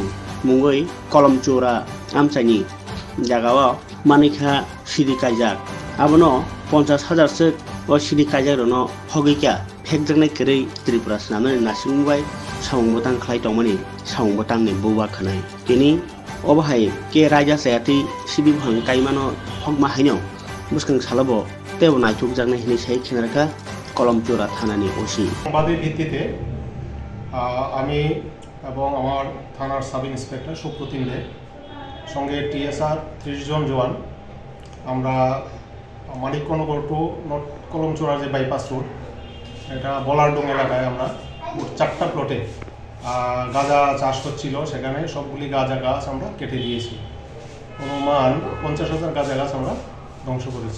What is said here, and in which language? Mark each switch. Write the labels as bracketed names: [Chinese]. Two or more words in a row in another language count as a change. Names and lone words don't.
[Kok Borok] mungoi kolomchura amchani jagao manikha sidikaija abono 50,000 sek o sidikaija rono hogika phekjaknai kerei Tripura snamnai nasimungbai samungbatang khlai tongmani samungbatang ni buwa khanai tini obahai ke raja sayati sibi bhang kaimano hokma haino muskang salabo tebo naithukjaknai hini sai khenaraka কলমচুরা থানানি ওসি [Bangla] সংবাদের ভিত্তিতে আমি এবং আমার থানার [English] sub inspector [Bangla] সুপ্রতিম দে সঙ্গে টিএসআর 30 জন জওয়ান আমরা মানিকনগর টু কলমচুরা যে [English] bypass road [Bangla] এটা বলারডোং এলাকায় আমরা 4টা প্লটে গাঁজা চাষ হচ্ছিল সেখানে সবগুলি গাঁজা গাছ আমরা কেটে দিয়েছি অনুমান 50,000 গাঁজা গাছ আমরা ধ্বংস করেছি